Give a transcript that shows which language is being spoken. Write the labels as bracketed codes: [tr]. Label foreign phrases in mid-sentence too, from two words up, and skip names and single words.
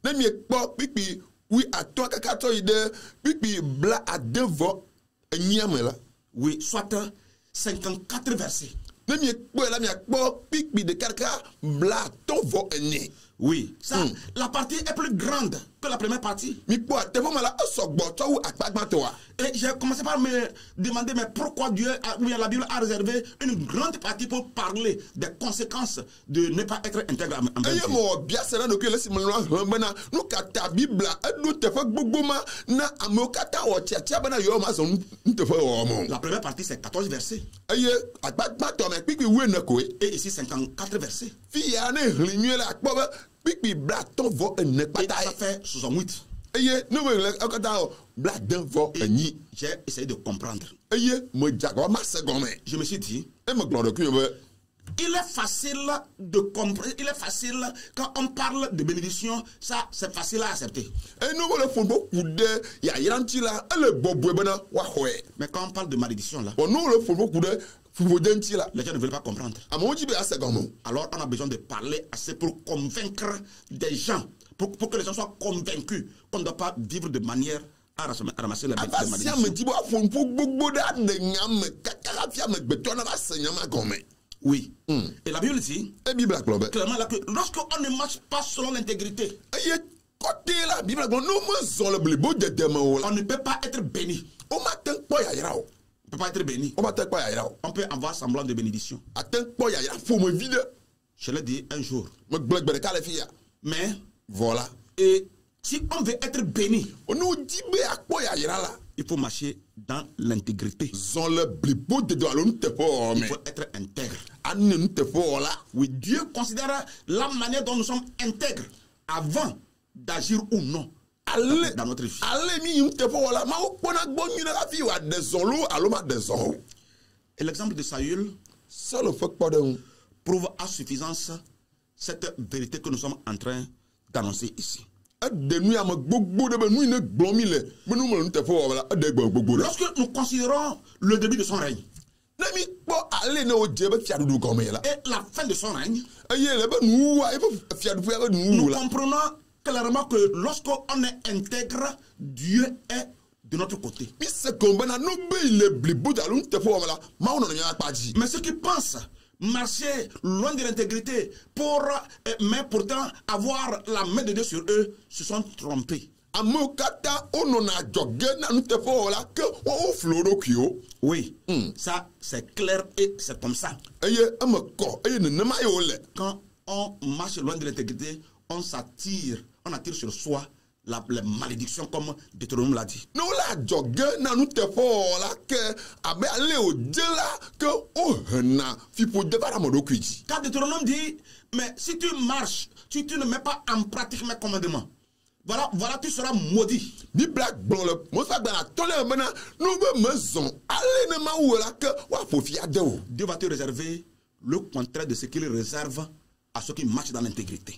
[fr] Oui, soit 54 versets. Oui, ça, la partie est plus grande que la première partie. [ee] Mi kpɔ teƒe me la esɔgbɔ tsɔ wu akpagbãtɔa. [fr] Et j'ai commencé par me demander, mais pourquoi Dieu, ou bien la Bible a réservé une grande partie pour parler des conséquences de ne pas être intègre envers [ee] Eye [fr] Dieu. [ee] me wɔ biase na ɖokui le si me lɔ hlẽ bena nu katã Biblia eɖo teƒe gbogbo ma na amewo katã wɔ tiatia bena yewo mazɔ nuteƒe wɔwɔ me o. [fr] La première partie, c'est 14 versets. [ee] Eye akpagbãtɔ me kpikpi 14 [fr] Et ici, 54 versets. [ee] fi ya ne hlẽ nyuie la akpɔ be kpikpi 74 [fr] Et [ee] kpata [fr] ça [ee] ye. [fr] fait 68. [ee] Eye ne me le katã wɔ 28. [fr] J'ai essayé de comprendre. [ee] Eye me dzagɔ ma se gɔme. [fr] Je me suis dit, [ee] E me gblɔ ɖokui be [fr] il est facile de comprendre, il est facile quand on parle de bénédiction, ça c'est facile à accepter. [ee] enu wole ƒoƒo ku ɖe yayra ŋuti la ele bɔbɔe bena woaxɔe. [fr] Mais quand on parle de malédiction là, [ee] Vɔ nu wole ƒoƒo ku ɖe ƒuƒode ŋuti la [fr] les gens ne veulent pas comprendre. [ee] amewo dzi be ase gɔme o. [fr] Alors on a besoin de parler assez pour convaincre des gens, pour que les gens soient convaincus qu'on ne doit pas vivre de manière à ramasser les [ee] Ava si ame [fr] malédictions. [ee] dzi be woaƒo nuƒo gbogbo ɖe aɖe nya me kaka hafi amegbetɔ na va se nya ma gɔme. [fr] Oui. Et la Bible dit [ee] E Biblia gblɔ be [fr] clairement là que lorsqu'on ne marche pas selon l'intégrité, [ee] eye kɔte la Biblia gblɔ ne womezɔ le blibo dede me o la [fr] on ne peut pas être béni. [ee] womate ŋu kpɔ yayra o. [fr] On ne peut pas être béni. [ee] Womate ŋu kpɔ yayra o. [fr] On peut avoir semblant de bénédiction. [ee] Ate ŋu kpɔ yayra ƒomevi ɖe. [fr] Je l'ai dit un jour. [ee] Megblẽ gbe ɖeka le fi ya. [fr] Mais, [ee] Vɔ la [fr] et si on veut être béni, [ee] ne wodzi be akpɔ yayra la [fr] il faut marcher dans l'intégrité. [ee] zɔ le blibo dede alo nuteƒe wɔwɔ [fr] Il [ee] me. [fr] faut être intègre. [ee] Ane nuteƒe wɔla. [fr] Oui, Dieu considère la manière dont nous sommes intègres avant d'agir ou non [ee] Ale [fr] dans notre vie. [ee] ale mi yi nuteƒe wɔla mawo kpɔna gbɔ nyuie ɖe hafi wòaɖe zɔ lo alo maɖe zɔ o. [fr] Et l'exemple de Saül [ee] Saul ƒe kpɔɖeŋu [fr] prouve à suffisance cette vérité que nous sommes en train d'annoncer ici. [ee] eɖe nu ame gbogbo ɖe be nu yi ne gblɔm mi le be nu me le nuteƒe wɔwɔ la eɖe gbe gbogbo ɖe. [fr] Lorsque nous considérons le début de son règne [ee] Ne mi kpɔ ale ne wodze be fiaɖuɖu gɔme la [fr] et la fin de son règne, [ee] eye le be nuwuwua eƒe fiaɖuƒea ƒe nuwuwu [fr] nous [ee] la [fr] comprenons clairement que lorsqu'on est intègre, Dieu est de notre côté. [ee] mi se gɔm bena nu be yi le blibo alo nuteƒe wɔme la mawo nɔ nɔnɔme akpa dzi. [fr] Mais ceux qui pensent marcher loin de l'intégrité mais pourtant avoir la main de Dieu sur eux se sont trompés. [ee] Amewo katã wonɔna adzɔge na nuteƒe wɔwɔ la ke woawo flo ɖokuiwo. [fr] Oui, ça c'est clair et c'est comme ça. [ee] Eye eme kɔ eye nenema ye wole. [fr] Quand on marche loin de l'intégrité, on attire sur soi les malédictions comme Deutéronome l'a dit. [ee] Ne wole adzɔge na nuteƒe wɔwɔ la ke abe ale wòdze la ke wohena fiƒode va ɖe ame ɖokui dzi. [fr] Car Deutéronome dit, mais si tu marches, si tu ne mets pas en pratique mes commandements, voilà, tu seras maudit. [ee] Biblia gblɔ le Mose agbalẽ atɔ̃lia me bena ne wobe mezɔ ale ne Mawu la ke woaƒo fi ade o. [fr] Dieu va te réserver le contraire de ce qu'il réserve à ceux qui marchent dans l'intégrité.